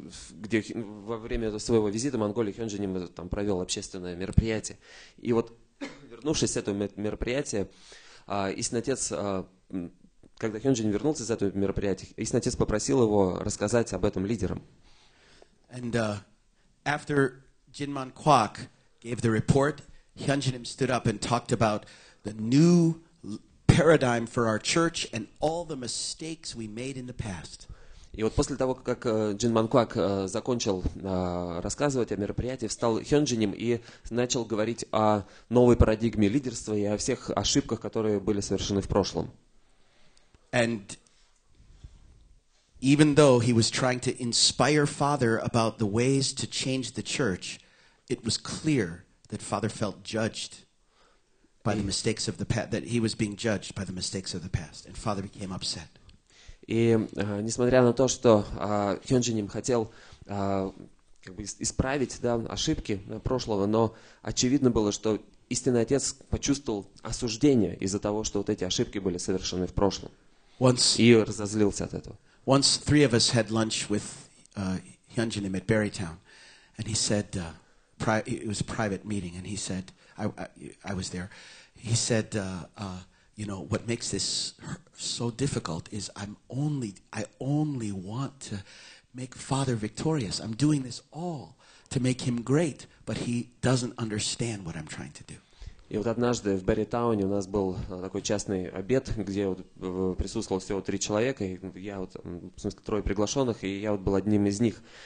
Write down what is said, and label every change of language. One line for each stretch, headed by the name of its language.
Russian: Где во время своего визита в Монголию Hyunjinim там провел общественное мероприятие. И вот, вернувшись с этого мероприятия, истинный отец, когда Hyunjinim вернулся с этого мероприятия, истинный отец попросил его рассказать об этом лидерам.
English: And after Jinman Kwak gave the report, Hyunjinim stood up and talked about the new paradigm for our church and all the mistakes we made in the past.
Russian: И вот после того, как Jinman Kwak закончил рассказывать о мероприятии, встал Hyunjinim и начал говорить о новой парадигме лидерства и о всех ошибках, которые были совершены в прошлом.
English: And even though he was trying to inspire Father about the ways to change the church, it was clear that Father felt judged by the mistakes of the past, that he was being judged by the mistakes of the past, and Father became upset.
Russian: И несмотря на то, что Hyunjinim хотел как бы исправить ошибки прошлого, но очевидно было, что истинный отец почувствовал осуждение из-за того, что вот эти ошибки были совершены в прошлом. И разозлился от этого.
English: Once 3 of us had lunch with Hyunjinim at Berrytown, and he said, it was a private meeting, and he said, I was there. He said, you know, what makes this so difficult is I only want to make Father victorious. I'm doing this all to make him great, but he doesn't understand what I'm trying to do.
Russian: И вот однажды в Берритауне у нас был такой частный обед, где вот присутствовало всего 3 человека, и я вот, в смысле, 3 приглашенных, и я вот был одним из них.